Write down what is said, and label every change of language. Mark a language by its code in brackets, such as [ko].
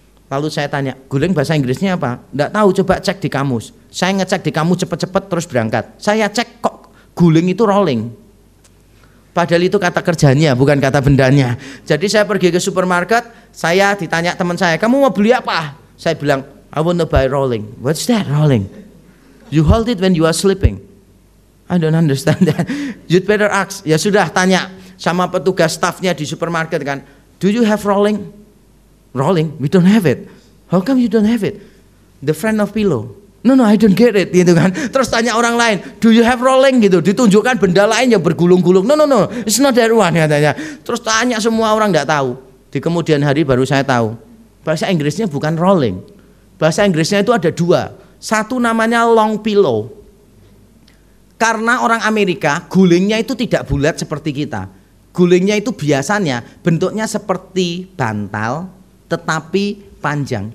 [id] Lalu saya tanya, guling bahasa Inggrisnya apa? Nggak tahu, coba cek di kamus. Saya ngecek di kamus cepet-cepet terus berangkat. Saya cek kok guling itu rolling. Padahal itu kata kerjanya bukan kata bendanya. Jadi saya pergi ke supermarket, saya ditanya teman saya, "Kamu mau beli apa?" Saya bilang, [en] "I want to buy rolling." "What's that rolling?" "You hold it when you are sleeping." "I don't understand that." "You'd better ask." [id] Ya sudah, tanya sama petugas stafnya di supermarket kan, [en] "Do you have rolling?" "Rolling? We don't have it." "How come you don't have it?" The friend of pillow. No, I don't get it [id] gitu kan. Terus tanya orang lain, [en] do you have rolling [id] gitu. Ditunjukkan benda lain yang bergulung-gulung. [en] No, it's not that one [id] katanya. Terus tanya semua orang nggak tahu. Di kemudian hari baru saya tahu. Bahasa Inggrisnya bukan rolling. Bahasa Inggrisnya itu ada dua. Satu namanya long pillow. Karena orang Amerika gulingnya itu tidak bulat seperti kita. Gulingnya itu biasanya bentuknya seperti bantal tetapi panjang.